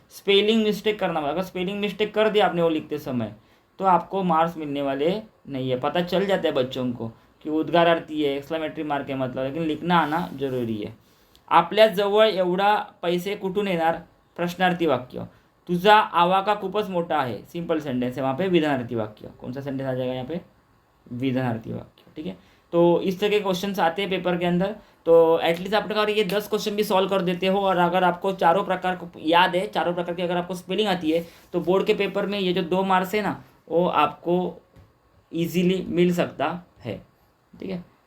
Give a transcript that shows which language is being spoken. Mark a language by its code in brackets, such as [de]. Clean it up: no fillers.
[hi] Spelling mistake करना, अगर spelling mistake कर दिया आपने वो लिखते समय तो आपको मार्क्स मिलने वाले नहीं है। पता चल जाता है बच्चों को कि उद्गारार्थी है, एक्सक्लेमेटरी मार्क है मतलब, लेकिन लिखना आना जरूरी है। [mr] आपल्या जवळ एवढा पैसे कुठून येणार, प्रश्नार्थी वाक्य। तुझा आवाका खूपच मोठा आहे, [hi] सिंपल सेंटेंस है, वहाँ पे [mr] विधानार्थी वाक्य। [hi] कौन सा सेंटेंस आ जाएगा यहाँ पे? विधानार्थी वाक्य। ठीक है। तो इस तरह के क्वेश्चंस आते हैं पेपर के अंदर, तो एटलीस्ट आप अगर ये 10 क्वेश्चन भी सॉल्व कर देते हो और अगर आपको चारों प्रकार को याद है, चारों प्रकार की अगर आपको स्पेलिंग आती है, तो बोर्ड के पेपर में ये जो 2 मार्क्स है ना, वो आपको इजीली मिल सकता है। ठीक है।